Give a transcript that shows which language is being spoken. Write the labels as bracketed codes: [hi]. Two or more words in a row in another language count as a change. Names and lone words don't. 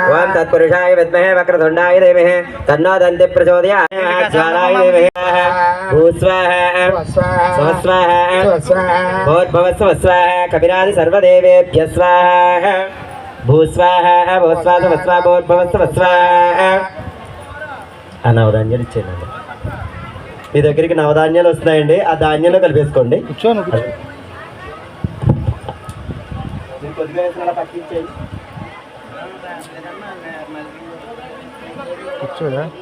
[sa] ओम तत्पुरुषाय विद्महे वक्रतुंडाय धीमहि तन्नो दन्ति प्रचोदयात् ज्वालाय धीमहि भूस्वाहा स्वस्वाहा भूर्भुवस्सुः स्वाहा कपिरादि सर्वदेवेभ्यः स्वाहा भूस्वाहा भूस्वाहा स्वस्वाहा भूर्भुवस्सुः स्वाहा [te] నవధాన్యాలు ఇచ్చేయండి మీ దగ్గరికి నవధాన్యాలు వస్తున్నాయండి ఆ ధాన్యంలో కలిపేసుకోండి కూర్చోను కూర్చోడా